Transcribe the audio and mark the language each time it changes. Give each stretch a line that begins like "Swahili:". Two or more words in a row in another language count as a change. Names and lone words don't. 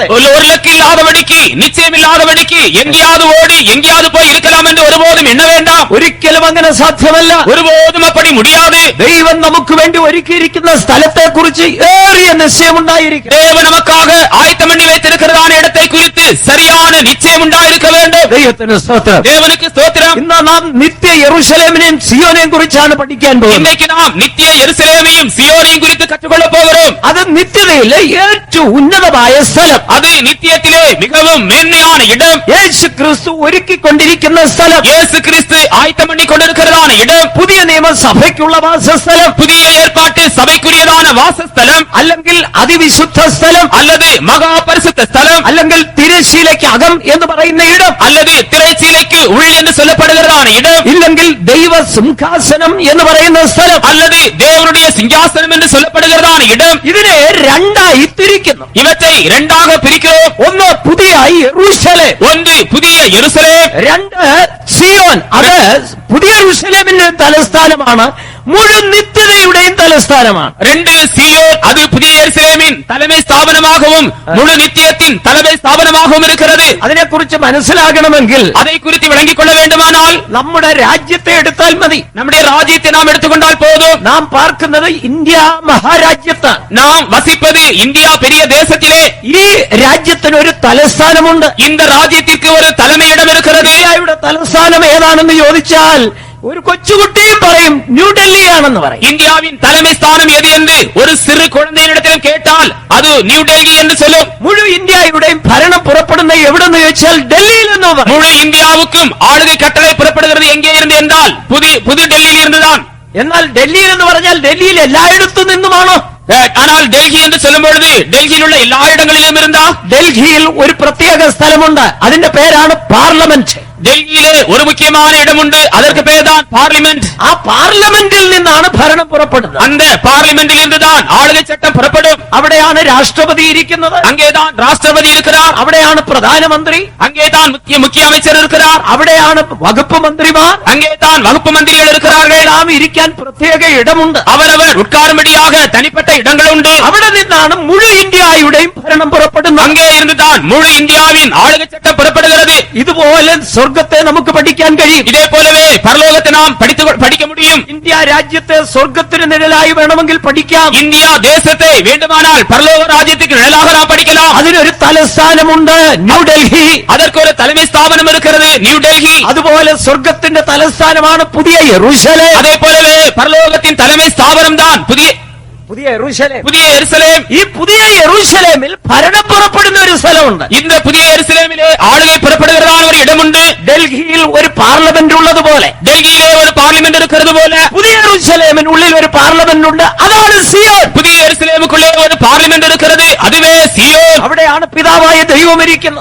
Tamil: ஒரு இலக்கு இல்லாதபடிக்கு நிச்சயமில்லாதபடிக்கு எங்கேயாவது ஓடி எங்கேயாவது போய் இருக்கலாம் என்று ஒருபோதும் எண்ண வேண்டாம்.
Malayalam: ഒരിക്കലും അങ്ങനെ സാധ്യമല്ല.
Tamil: ஒருபோதும் அப்படி முடியாது.
Malayalam: ദൈവം നമുക്ക് വേണ്ടി ഒരുക്കിയിരിക്കുന്ന സ്ഥലത്തെ കുറിച്ച് ഏറിയ നിശ്ചയമുണ്ടായിരിക്കും.
Tamil: தேவன் நமக்காக ஆயத்தம் பண்ணி வைத்திருக்கிறதான இடத்தை குறித்து சரியான நிச்சயம் உண்டாயிருக்க வேண்டும்.
Malayalam: ദൈവത്തിന് സ്തോത്രം.
Tamil: தேவனுக்கு ஸ்தோத்திரம்.
Malayalam: ഇന്ന് നാം നിത്യ യെരൂശലേമിനെയും സിയോനെയും കുറിച്ചാണ് പഠിക്കാൻ പോകുന്നത്.
Tamil: இன்னைக்கு நாம் நித்திய எருசலேமையும் சியோனையும் குறித்து கற்றுக்கொள்ள போகிறோம்.
Malayalam: അത് നിത്യതയിലെ ഏറ്റവും ഉന്നതമായ സ്ഥലം.
Tamil: அது நித்தியத்திலே மிகவும் மேன்மையான இடம்.
Malayalam: യേശു ക്രിസ്തു ഒരുക്കിക്കൊണ്ടിരിക്കുന്ന സ്ഥലം.
Tamil: இயேசு கிறிஸ்து ஆயத்தம் பண்ணி கொண்டிருக்கிறதான இடம்.
Malayalam: പുതിയ നിയമസഭയ്ക്കുള്ള വാസസ്ഥലം.
Tamil: புதிய ஏற்பாட்டு சபைக்குரியதான வாசஸ்தலம்
Malayalam: അല്ലെങ്കിൽ അതിവിശുദ്ധ സ്ഥലം,
Tamil: அல்லது மகா பரிசுத்த ஸ்தலம்
Malayalam: അല്ലെങ്കിൽ തിരശ്ശീലയ്ക്ക് അകം എന്ന് പറയുന്ന ഇടം,
Tamil: அல்லது திரைச்சீலைக்கு உள் என்று சொல்லப்படுகிறதான இடம்,
Malayalam: ഇല്ലെങ്കിൽ ദൈവ സിംഹാസനം എന്ന് പറയുന്ന സ്ഥലം,
Tamil: அல்லது தேவனுடைய சிங்காசனம் என்று சொல்லப்படுகிறதான இடம்.
Malayalam: ഇതിനെ രണ്ടായി തിരിക്കുന്നു.
Tamil: இவற்றை இரண்டாக பிரிக்கிறோம்.
Malayalam: ഒന്ന് പുതിയ യെരൂശലേം,
Tamil: ஒன்று புதிய எருசலேம்,
Malayalam: രണ്ട് സിയോൻ. അത് പുതിയ യെരൂശലേമിന്റെ തലസ്ഥാനമാണ്, മുഴുവൻ നിത്യതയുടെയും തലസ്ഥാനമാണ്.
Tamil: ரெண்டு சியோன், அது புதிய எருசலேமின் தலைமை ஸ்தாபனமாகவும் முழு நித்தியத்தின் தலைமை ஸ்தாபனமாகவும் இருக்கிறது.
Malayalam: അതിനെക്കുറിച്ച് മനസ്സിലാകണമെങ്കിൽ
Tamil: அதை குறித்து விளங்கிக் கொள்ள வேண்டுமானால்
Malayalam: നമ്മുടെ രാജ്യത്തെ എടുത്താൽ മതി.
Tamil: நம்முடைய ராஜ்யத்தை நாம் எடுத்துக்கொண்டால் போதும்.
Malayalam: നാം പാർക്കുന്നത് ഇന്ത്യ മഹാരാജ്യത്താണ്.
Tamil: நாம் வசிப்பது இந்தியா பெரிய தேசத்திலே.
Malayalam: ഈ രാജ്യത്തിന് ഒരു തലസ്ഥാനമുണ്ട്.
Tamil: இந்த ராஜ்யத்திற்கு ஒரு தலைமையிடம் இருக்கிறது.
Malayalam: ഇന്ത്യയുടെ തലസ്ഥാനം ഏതാണെന്ന് ചോദിച്ചാൽ ഒരു കൊച്ചുകുട്ടിയും പറയും ന്യൂഡൽഹിയാണെന്ന് പറയും.
Tamil: இந்தியாவின் தலைமை ஸ்தானம் எது என்று ஒரு சிறு குழந்தையினிடத்தில் கேட்டால் அது நியூ டெல்லி என்று சொல்லும்.
Malayalam: മുഴുവൻ ഇന്ത്യയുടെയും ഭരണം പുറപ്പെടുന്ന എവിടെന്ന് ചോദിച്ചാൽ ഡൽഹിയിൽ എന്ന് പറയും.
Tamil: முழு இந்தியாவுக்கும் ஆளுகை கட்டளை புறப்படுகிறது எங்கே இருந்து என்றால் புது டெல்லியில் இருந்துதான்.
Malayalam: എന്നാൽ ഡൽഹിയിൽ എന്ന് പറഞ്ഞാൽ ഡൽഹിയിൽ എല്ലായിടത്തു നിന്നുമാണോ?
Tamil: ஆனால் டெல்லி என்று சொல்லும் பொழுது டெல்லியில் உள்ள எல்லா இடங்களிலும் இருந்தா?
Malayalam: ഡൽഹിയിൽ ഒരു പ്രത്യേക സ്ഥലമുണ്ട്, അതിന്റെ പേരാണ് പാർലമെന്റ്.
Tamil: டெல்லியிலே ஒரு முக்கியமான இடம் உண்டு, அதற்கு பேர் தான் பார்லிமெண்ட்.
Malayalam: ആ പാർലമെന്റിൽ നിന്നാണ് ഭരണം പുറപ്പെടുന്നത്.
Tamil: அந்த பார்லிமெண்டில் இருந்துதான் ஆளுகை சட்டம் புறப்படும்.
Malayalam: അവിടെയാണ് രാഷ്ട്രപതി ഇരിക്കുന്നത്,
Tamil: அங்கேதான் ராஷ்டிரபதி இருக்கிறார்.
Malayalam: അവിടെയാണ് പ്രധാനമന്ത്രി,
Tamil: அங்கேதான் முக்கிய அமைச்சர் இருக்கிறார்.
Malayalam: അവിടെയാണ് വകുപ്പ് മന്ത്രിമാർ,
Tamil: அங்கேதான் வகுப்பு மந்திரிகள் இருக்கிறார்கள்.
Malayalam: നാം ഇരിക്കാൻ പ്രത്യേക ഇടമുണ്ട്.
Tamil: அவரவர் உட்காரும்படியாக தனிப்பட்ட இடங்கள் உண்டு.
Malayalam: അവിടെ നിന്നാണ് മുഴുവൻ ഇന്ത്യയുടെയും ഭരണം പുറപ്പെടുന്നത്.
Tamil: அங்கே இருந்துதான் முழு இந்தியாவின் ஆளுகை சட்டம் புறப்படுகிறது.
Malayalam: ഇതുപോലെ സ്വർഗത്തെ നമുക്ക് പഠിക്കാൻ കഴിയും.
Tamil: இதே போலவே பரலோகத்தை நாம் படிக்க முடியும்.
Malayalam: ഇന്ത്യ രാജ്യത്തെ സ്വർഗത്തിന് നിഴലായി വേണമെങ്കിൽ പഠിക്കാം.
Tamil: இந்தியா தேசத்தை வேண்டுமானால் பரலோக ராஜ்யத்துக்கு நிழலாக நாம் படிக்கலாம்.
Malayalam: അതിനൊരു തലസ്ഥാനമുണ്ട്, ന്യൂഡൽഹി.
Tamil: அதற்கு ஒரு தலைமை ஸ்தாபனம் இருக்கிறது, நியூ டெல்லி.
Malayalam: അതുപോലെ സ്വർഗത്തിന്റെ തലസ്ഥാനമാണ് പുതിയ യെരൂശലേം.
Tamil: அதே போலவே பரலோகத்தின் தலைமை ஸ்தாபனம் தான் புதிய
Malayalam: യെരൂശലേം.
Tamil: எருசலேம்.
Malayalam: ഈ പുതിയ യെരൂശലേമിൽ ഭരണം പുറപ്പെടുന്ന ഒരു സ്ഥലമുണ്ട്.
Tamil: இந்த புதிய எருசலேமிலே ஆளுகை புறப்படுகிறதான ஒரு இடம் உண்டு.
Malayalam: ഡൽഹിയിൽ ഒരു പാർലമെന്റ് ഉള്ളതുപോലെ
Tamil: டெல்லியிலே ஒரு பார்லிமெண்ட் இருக்கிறது போல
Malayalam: പുതിയ യെരൂശലേമിനുള്ളിൽ ഒരു പാർലമെന്റ് ഉണ്ട്, അതാണ് സിയോൻ.
Tamil: புதிய எருசலேமுக்குள்ளே ஒரு பார்லிமெண்ட் இருக்கிறது, அதுவே சியோன்.
Malayalam: അവിടെയാണ് പിതാവായ ദൈവം ഇരിക്കുന്നത്.